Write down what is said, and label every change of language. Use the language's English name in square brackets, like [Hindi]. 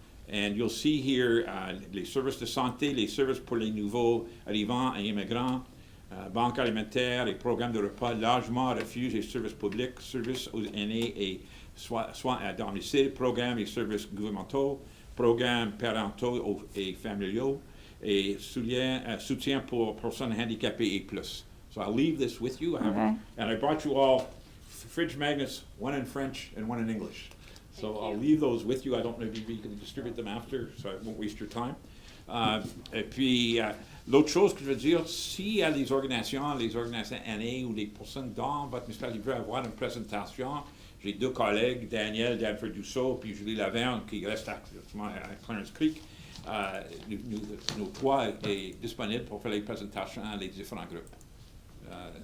[English] And you'll see here [French] les services de santé, les services pour les nouveaux arrivants et immigrants, banque alimentaire, les programmes de repas, logement, refuge et services publics, services aux aînés et soins à domicile, programmes et services gouvernementaux, programmes parentaux et familiaux, et soutien pour personnes handicapées et plus. [English] So I'll leave this with you. And I brought you all fridge magnets, one in French and one in English. So I'll leave those with you. I don't know if you can distribute them after, so I won't waste your time. [French] Et puis, l'autre chose que je veux dire, s'il y a des organisations aînées ou des personnes dans votre municipalité qui veulent avoir une présentation, j'ai 2 collègues, Daniel Danford-Dussault puis Julie Laverne, qui restent à Clarence Creek. Nos 3 est disponible pour faire les présentations à les différents groupes.